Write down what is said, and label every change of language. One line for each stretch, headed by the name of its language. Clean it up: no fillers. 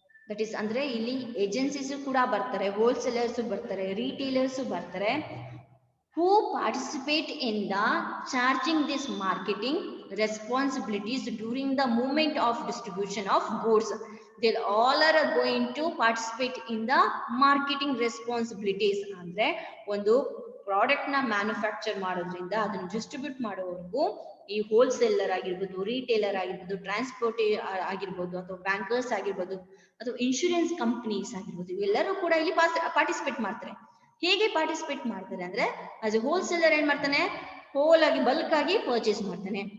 English: that is
Kannada: ಅಂದ್ರೆ ಇಲ್ಲಿ agencies ಕೂಡ ಬರ್ತಾರೆ, ಹೋಲ್ಸೇಲರ್ಸ್ ಬರ್ತಾರೆ, ರಿಟೇಲರ್ಸ್ ಬರ್ತಾರೆ.
English: Who participate in the charging this marketing responsibilities during the moment of distribution of goods. They all are going to participate in the marketing responsibilities.
Kannada: ಅಂದ್ರೆ ಒಂದು product ನ manufacture ಮಾಡೋದ್ರಿಂದ ಅದನ್ನ ಡಿಸ್ಟ್ರಿಬ್ಯೂಟ್ ಮಾಡೋವರೆಗೂ ಈ ಹೋಲ್ಸೇಲರ್ ಆಗಿರ್ಬೋದು, retailer ಆಗಿರ್ಬೋದು, transport ಆಗಿರ್ಬೋದು, ಅಥವಾ ಬ್ಯಾಂಕರ್ಸ್ ಆಗಿರ್ಬೋದು, ಅಥವಾ ಇನ್ಶೂರೆನ್ಸ್ ಕಂಪನೀಸ್ ಆಗಿರ್ಬೋದು, ಇವೆಲ್ಲರೂ ಕೂಡ ಇಲ್ಲಿ ಪಾರ್ಟಿಸಿಪೇಟ್ ಮಾಡ್ತಾರೆ. ಹೇಗೆ ಪಾರ್ಟಿಸಿಪೇಟ್ ಮಾಡ್ತಾರೆ ಅಂದ್ರೆ,
English: as a wholesaler
Kannada: ಏನ್ ಮಾಡ್ತಾನೆ, ಹೋಲ್ ಆಗಿ ಬಲ್ಕ್ ಆಗಿ ಪರ್ಚೇಸ್ ಮಾಡ್ತಾನೆ.